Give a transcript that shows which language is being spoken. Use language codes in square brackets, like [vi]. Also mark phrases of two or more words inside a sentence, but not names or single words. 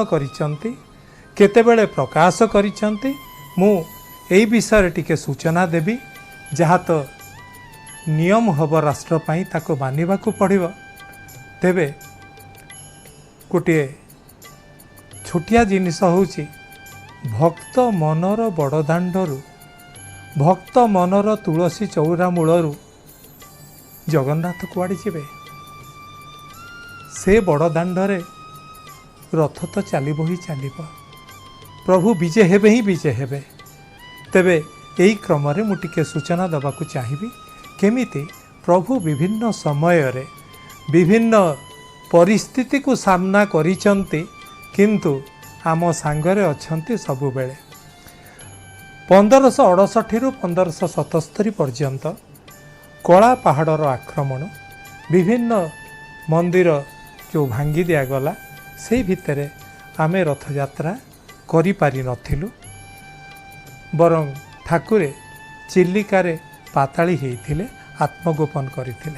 [or] କରିସନ୍ତି କେତେବେଳେ ପ୍ରକାଶ କରିସନ୍ତି ମୁଁ ଏଇ ବିଷୟ ଟିକେ ସୂଚନା ଦେବି ଯାହା ତ ନିୟମ ହବ ରାଷ୍ଟ୍ର ପାଇଁ ତାକୁ ମାନିବା କୁ ପଡ଼ିବ ତେବେ ଗୋଟେ ଛୋଟିଆ ଜିନିଷ ହେଉଛି ଭକ୍ତ ମନର ବଡ଼ଦାଣ୍ଡରୁ ଭକ୍ତ ମନର ତୁଳସୀ ଚଉରା ମୂଳରୁ ଜଗନ୍ନାଥ କୁଆଡ଼େ ଯିବେ ସେ ବଡ଼ଦାଣ୍ଡରେ ରଥ ତ ଚାଲିବ ହିଁ ଚାଲିବ ପ୍ରଭୁ ବିଜୟ ହେବେ ହିଁ ବିଜୟ ହେବେ ତେବେ ଏଇ କ୍ରମ ରେ ମୁଁ ଟିକେ ସୂଚନା ଦବାକୁ ଚାହିଁବି କେମିତି ପ୍ରଭୁ ବିଭିନ୍ନ ସମୟ ରେ ବିଭିନ୍ନ ପରିସ୍ଥିତି କୁ ସାମନା କରିସନ୍ତି କିନ୍ତୁ ଆମ ସାଙ୍ଗରେ ଅଛନ୍ତି ସବୁ ବେଳେ 1568 ରୁ 1577 ପର୍ଯ୍ୟନ୍ତ କଳା ପାହାଡ଼ର ଆକ୍ରମଣ ବିଭିନ୍ନ ମନ୍ଦିର ଯୋ ଭାଙ୍ଗି ଦିଗଲା ସେ ଭିତର ଆମେ ରଥଯାତ୍ରା କରି ପାରି ନଥିଲୁ ବରଂ ଠାକୁରେ ଚିଲିକାରେ ପାତାଳି ହୋଇଥିଲେ ଆତ୍ମଗୋପନ କରଥିଲେ